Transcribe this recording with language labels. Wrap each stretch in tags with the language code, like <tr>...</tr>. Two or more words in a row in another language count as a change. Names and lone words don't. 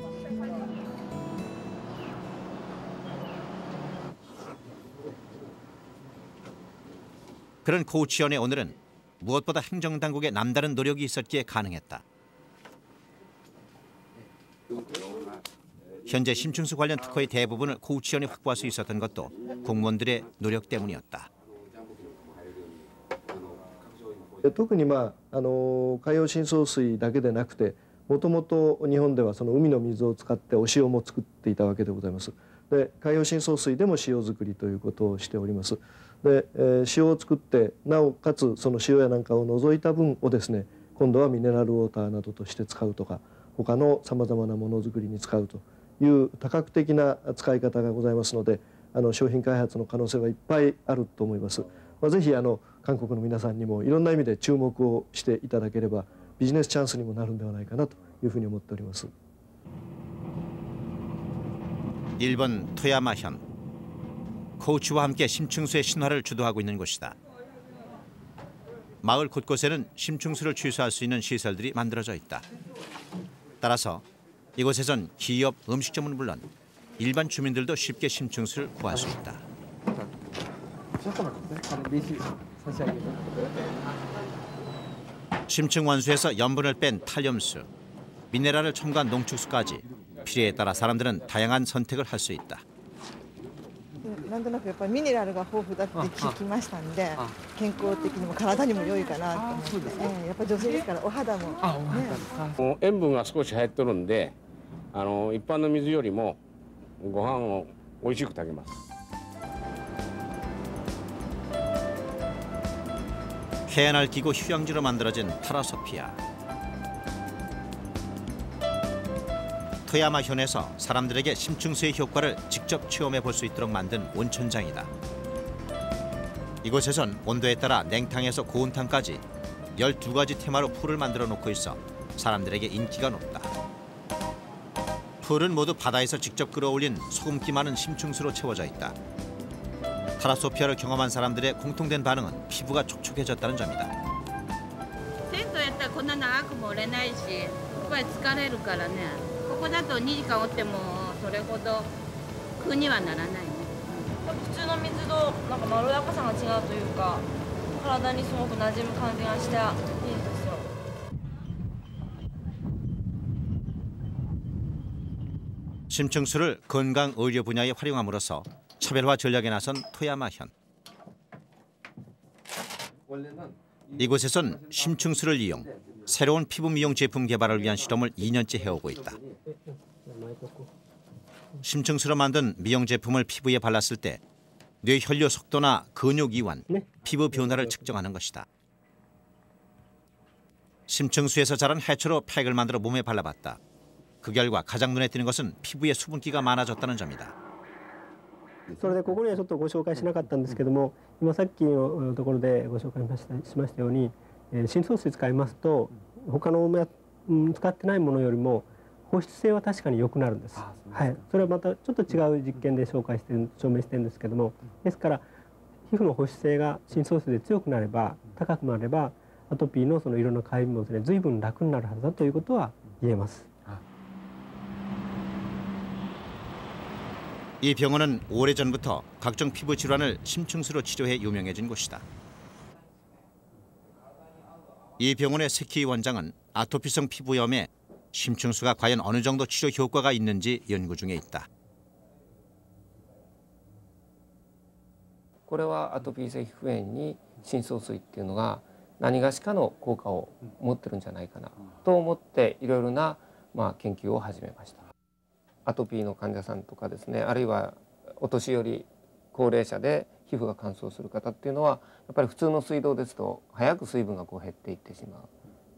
<ko>그런 코우치현의 오늘은 무엇보다 행정당국의 남다른 노력이 있었기에 가능했다. 현재 심층수 관련 특허의 대부분을 코우치현이 확보할 수 있었던 것도 공무원들의 노력 때문이었다.</ko> <ja>特に海洋深層水だけでなくて、もともと日本ではその海の水を使ってお塩も作っていたわけでございます。で、海洋深層水でも塩作りということをしております。で、塩を作ってなおかつその塩やなんかを除いた分をですね、今度はミネラルウォーターなどとして使うとか、他のさまざまなものづくりに使うという多角的な使い方がございますので、商品開発の可能性はいっぱいあると思います。ぜひ韓国の皆さんにもいろんな意味で注目をしていただければビジネスチャンスにもなるんではないかなというふうに思っております。</ja> <ko>일본 토야마현. 코우치와 함께 심층수의 신화를 주도하고 있는 곳이다. 마을 곳곳에는 심층수를 취수할 수 있는 시설들이 만들어져 있다. 따라서 이곳에선 기업, 음식점은 물론 일반 주민들도 쉽게 심층수를 구할 수 있다. 심층 원수에서 염분을 뺀 탈염수, 미네랄을 첨가한 농축수까지 필요에 따라 사람들은 다양한 선택을 할 수 있다.</ko> <ja>なんとなくやっぱりミネラルが豊富だって聞きましたんで、健康的にも体にも良いかなと思って、やっぱり女性ですからお肌も、ね、塩分が少し入ってるんで、一般の水よりもご飯を美味しく炊けます。</ja> <ko>해안을 끼고 휴양지로 만들어진 타라소피아. 토야마현에서 사람들에게 심층수의 효과를 직접 체험해 볼 수 있도록 만든 온천장이다. 이곳에선 온도에 따라 냉탕에서 고온탕까지 12가지 테마로 풀을 만들어 놓고 있어 사람들에게 인기가 높다. 풀은 모두 바다에서 직접 끌어올린 소금기 많은 심층수로 채워져 있다. 타라소피아를 경험한 사람들의 공통된 반응은 피부가 촉촉해졌다는 점이다.</ko> <ja>銭湯やったらこんな長くもおれないし、やっぱり疲れるからね。ここだと2時間おってもそれほど苦にはならないね。普通の水となんかまろやかさが違うというか、体にすごく馴染む感じがしていいですよ。</ja> <ko>심층수를 건강 의료 분야에 활용함으로써 차별화 전략에 나선 토야마현. 이곳에선 심층수를 이용 새로운 피부 미용 제품 개발을 위한 실험을 2년째 해오고 있다. 심층수로 만든 미용 제품을 피부에 발랐을 때 뇌 혈류 속도나 근육 이완, 피부 변화를 측정하는 것이다. 심층수에서 자란 해초로 팩을 만들어 몸에 발라봤다. 그 결과 가장 눈에 띄는 것은 피부에 수분기가 많아졌다는 점이다.</ko> <ja>それでここにはちょっとご紹介しなかったんですけども、今さっきのところでご紹介しましたように、深層水使いますと他の使ってないものよりも保湿性は確かに良くなるんです。はい、それはまたちょっと違う実験で証明してるんですけども、ですから皮膚の保湿性が深層水で強くなれば高くなればアトピーのその色の改善もですね随分楽になるはずだということは言えます。</ja> <ko>이 병원은 오래전부터 각종 피부 질환을 심층수로 치료해 유명해진 곳이다. 이 병원의 세키 원장은 아토피성 피부염에 심층수가 과연 어느 정도 치료 효과가 있는지 연구 중에 있다.</ko> <ja>これはアトピー性皮膚炎に深層水っていうのが何がしかの効果を持ってるんじゃないかなと思っていろいろな研究を始めました。アトピーの患者さんとかですね、あるいはお年寄り高齢者で皮膚が乾燥する方っていうのはやっぱり普通の水道ですと早く水分が減っていってしまう。</ja>